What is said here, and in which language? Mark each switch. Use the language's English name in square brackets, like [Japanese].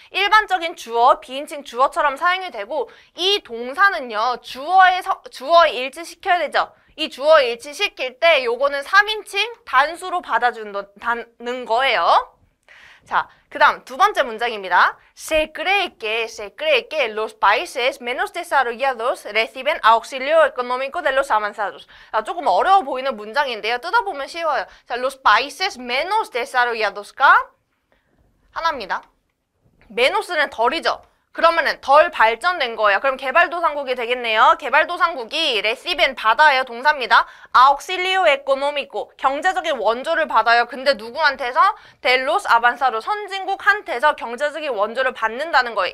[Korean] 일반적인 주어, 비인칭 주어처럼 사용이 되고 이 동사는요, 주어에 일치시켜야 되죠. 이 주어 일치시킬 때 요거는 3인칭 단수로 받아준다는 거예요. 자, 그 다음 두 번째 문장입니다. [Spanish] Se cree que los países menos desarrollados reciben auxilio económico de los avanzados. [Korean] 조금 어려워 보이는 문장인데요. 뜯어보면 쉬워요. [Spanish] 자, los países menos desarrollados가 하나입니다. [Korean] menos는 덜이죠. 그러면은 덜 발전된 거예요. 그럼 개발도상국이 되겠네요. 개발도상국이 reciben 받아요. 동사입니다. [Spanish] auxilio económico [Korean] 경제적인 원조를 받아요. 근데 누구한테서? [Spanish] de los avanzados [Korean] 선진국한테서 경제적인 원조를 받는다는 거예요.